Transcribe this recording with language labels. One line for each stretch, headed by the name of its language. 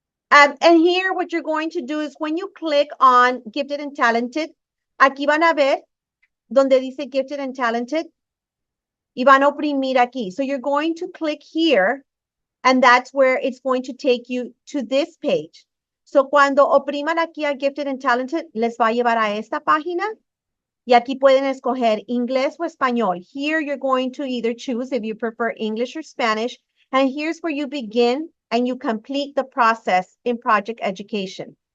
English: And here, what you're going to do is when you click on Gifted and Talented,
Spanish: aquí van a ver donde dice Gifted and Talented, y van a oprimir aquí.
English: So you're going to click here, and that's where it's going to take you to this page.
Spanish: So cuando opriman aquí a Gifted and Talented, les va a llevar a esta página, y aquí pueden escoger inglés o español.
English: Here you're going to either choose if you prefer English or Spanish, and here's where you begin and you complete the process in Project Education.